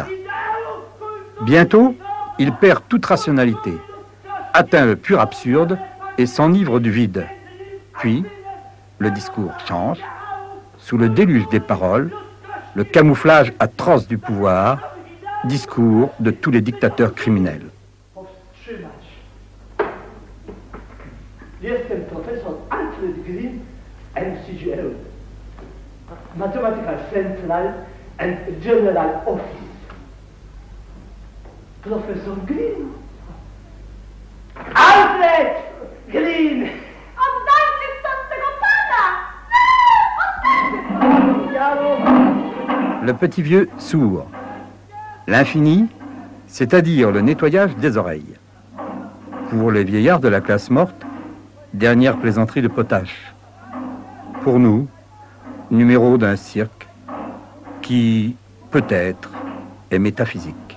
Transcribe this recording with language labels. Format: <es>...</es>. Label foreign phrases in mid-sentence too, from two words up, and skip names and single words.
<fr>Bientôt, il perd toute rationalité, atteint le pur absurde et s'enivre du vide. Puis, le discours change, sous le déluge des paroles, le camouflage atroce du pouvoir, discours de tous les dictateurs criminels.</fr> <pl>Jestem profesor Alfred Green, MCGL, Mathematical Central and General Office. Professor Green. Alfred Green! Oddajcie stąd tego pana!</pl> <fr>Le petit vieux sourd. L'infini, c'est-à-dire le nettoyage des oreilles. Pour les vieillards de la classe morte, dernière plaisanterie de potache. Pour nous, numéro d'un cirque qui, peut-être, est métaphysique.</fr>